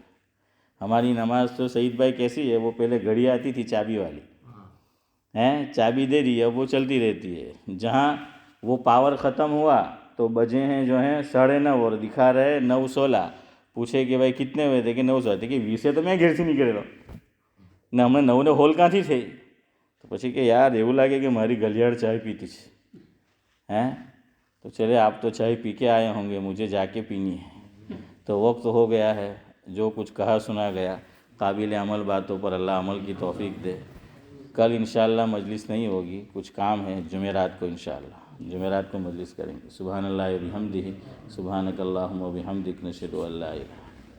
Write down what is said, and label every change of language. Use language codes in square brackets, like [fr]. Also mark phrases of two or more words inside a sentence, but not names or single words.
[ur] ہماری نماز تو سعید بھائی کیسی ہے، وہ پہلے گھڑی آتی تھی چابی والی، چابی دے دی، اب وہ چلتی رہتی ہے. جہاں وہ پاور ختم ہوا تو بجے ہیں جو ہیں 9:30 اور دکھا رہے 9:16. پوچھے کہ بھائی کتنے ہوئے تھے کہ 9 تھے کہ 20 تو میں گھر سے نکلے رہا [gu] ને હમણાં 9 ને હોલ ક્યાંથી થઈ. તો પછી કે યાર એવું લાગે કે મારી ગલિયાળ ચાય પીતી છે. [ur] تو چلے آپ تو چائے پی کے آئے ہوں گے، مجھے جا کے پینی ہے. تو وقت ہو گیا ہے، جو کچھ کہا سنا گیا، قابل عمل باتوں پر اللہ عمل کی توفیق دے. کل انشاءاللہ مجلس نہیں ہوگی، کچھ کام ہے. جمعرات کو انشاءاللہ جمعرات کو مجلس کریں گے. [ar] سبحان اللہ و بحمدہ، سبحانک اللہم و بحمدک، نشہد ان لا الہ